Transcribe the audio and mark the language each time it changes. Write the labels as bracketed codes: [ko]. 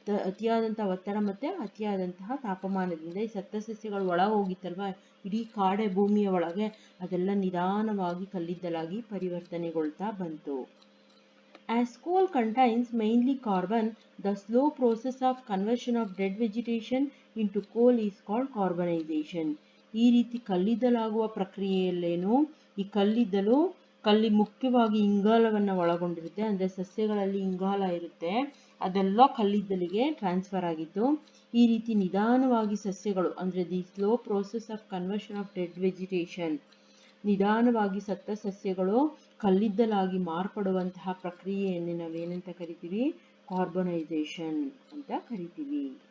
[kn] ಅತಿಯಾದಂಥ ಒತ್ತಡ ಮತ್ತು ಅತಿಯಾದಂತಹ ತಾಪಮಾನದಿಂದ ಈ ಸತ್ತ ಸಸ್ಯಗಳು ಒಳಗೆ ಹೋಗಿತ್ತಲ್ವ, ಇಡೀ ಕಾಡೆ ಭೂಮಿಯ ಒಳಗೆ, ಅದೆಲ್ಲ ನಿಧಾನವಾಗಿ ಕಲ್ಲಿದ್ದಲಾಗಿ ಪರಿವರ್ತನೆಗೊಳ್ತಾ ಬಂತು. [en] As coal contains mainly carbon, the slow process of conversion of dead vegetation into coal is called carbonization. [kn] ಈ ರೀತಿ ಕಲ್ಲಿದ್ದಲಾಗುವ ಪ್ರಕ್ರಿಯೆಯಲ್ಲೇನು, ಈ ಕಲ್ಲಿದ್ದಲು ಮುಖ್ಯವಾಗಿ ಇಂಗಾಲವನ್ನು ಒಳಗೊಂಡಿರುತ್ತೆ. ಅಂದರೆ ಸಸ್ಯಗಳಲ್ಲಿ ಇಂಗಾಲ ಇರುತ್ತೆ, ಅದೆಲ್ಲ ಕಲ್ಲಿದ್ದಲಿಗೆ ಟ್ರಾನ್ಸ್ಫರ್ ಆಗಿತ್ತು. ಈ ರೀತಿ ನಿಧಾನವಾಗಿ ಸಸ್ಯಗಳು, ಅಂದರೆ [en] the slow process of conversion of dead vegetation, [kn] ನಿಧಾನವಾಗಿ ಸತ್ತ ಸಸ್ಯಗಳು ಕಲ್ಲಿದ್ದಲಾಗಿ ಮಾರ್ಪಡುವಂತಹ ಪ್ರಕ್ರಿಯೆಯನ್ನು ನಾವೇನಂತ ಕರಿತೀವಿ, ಕಾರ್ಬನೈಸೇಷನ್ ಅಂತ ಕರಿತೀವಿ.